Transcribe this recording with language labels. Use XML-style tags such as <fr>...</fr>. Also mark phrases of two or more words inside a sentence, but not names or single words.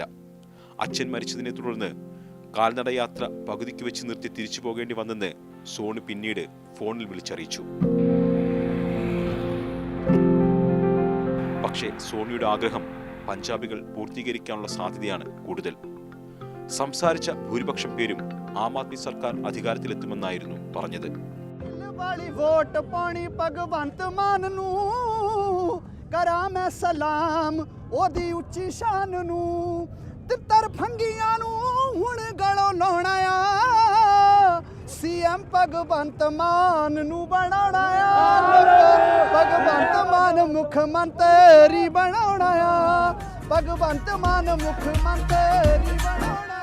<ml>അച്ഛൻ മരിച്ചതിനെ തുടർന്ന് കാൽനട യാത്ര പകുതിക്ക് വെച്ച് നിർത്തി തിരിച്ചു പോകേണ്ടി വന്നെന്ന് സോണി പിന്നീട് ഫോണിൽ വിളിച്ചറിയിച്ചു. പക്ഷേ സോണിയുടെ ആഗ്രഹം പഞ്ചാബികൾ പൂർത്തീകരിക്കാനുള്ള സാധ്യതയാണ് കൂടുതൽ. സംസാരിച്ച ഭൂരിപക്ഷം പേരും ആം ആദ്മി സർക്കാർ അധികാരത്തിലെത്തുമെന്നായിരുന്നു പറഞ്ഞത്.</ml> <pa>ਵੋਟ ਪਾਣੀ ਭਗਵੰਤ ਮਾਨ ਨੂੰ ਕਰਾਂ ਮੈਂ ਸਲਾਮ ਓਦੀ ਉੱਚੀ ਸ਼ਾਨ ਨੂੰ ਤਿੱਤਰ ਫੰਗੀਆਂ ਨੂੰ ਹੁਣ ਗਲੋਂ ਲਾਉਣਾ ਆ ਸੀਐਮ ਭਗਵੰਤ ਮਾਨ ਨੂੰ ਬਣਾਉਣਾ ਆ ਭਗਵੰਤ ਮਾਨ ਮੁੱਖਮੰਤਰੀ ਬਣਾਉਣਾ ਆ ਭਗਵੰਤ ਮਾਨ ਮੁੱਖਮੰਤਰੀ ਬਣਾਉਣਾ।</pa>